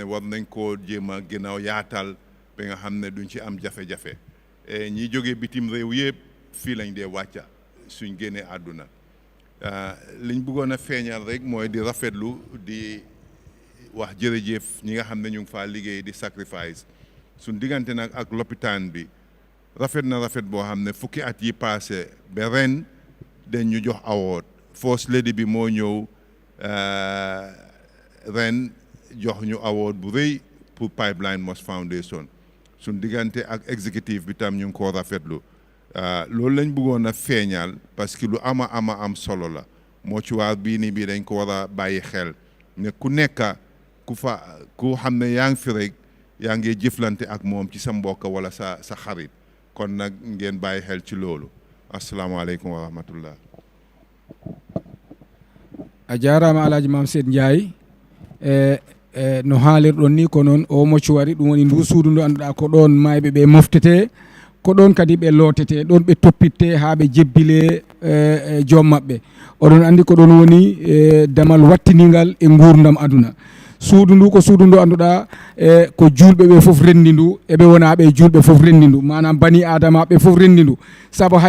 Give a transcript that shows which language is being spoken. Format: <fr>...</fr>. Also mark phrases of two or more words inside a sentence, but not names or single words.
<wo>war nañ koo jéem a ginnaaw yaatal ba nga xam ne duñ ci am jafe-jafe ñi jógee bitim réew yëpp fii lañ dee wàcca suñ génnee àdduna liñ bëggoon a feeñal rek mooy di rafetlu di wax jërëjëf ñi nga xam ne ñu ngi faa liggéey di sacrifice suñ diggante nag ak lopitaan bi rafet na rafet boo xam ne fukki at yi passé ba ren dañ ñu jox award</wo> <en>first lady</en> <wo>bi moo ñëw ren jox ñu award bu rëy pour Pipeline Mosque Foundation suñ diggante ak exécutif bi tam ñu ngi koo rafetlu loolu lañ bëggoon a feeñal</wo> <fr>parce que</fr> <wo>lu am solo la mortuary bii nii bii dañ ko war a bàyyi xel ne ku nekk ku xam ne yaa ngi fi rek yaa ngi jëflante ak moom ci sa mbokk wala sa xarit kon nag ngeen bàyyi xel ci loolu</wo> <ar>السلام عليكم ورحمة الله</ar> <ff>a jarama Alaaji Mam Said Ndiaye no haalirɗon ni ko noon o mortuary ɗum woni ndu suudu ndu annduɗa ko ɗon mayɓe ɓe moftete ko ɗon kadi ɓe lootete ɗon ɓe toppitte haa ɓe jebbile joom maɓɓe oɗon anndi ko ɗon woni damal wattiningal e nguurdam aduna suudu ndu ko suudu ndu annduɗa ko julɓe ɓe fof renndi ndu eɓe wona ɓe julɓe fof renndi ndu manam</ff> <ar>بني آدم</ar> <ff>ɓe fof renndi ndu sabu hay</ff>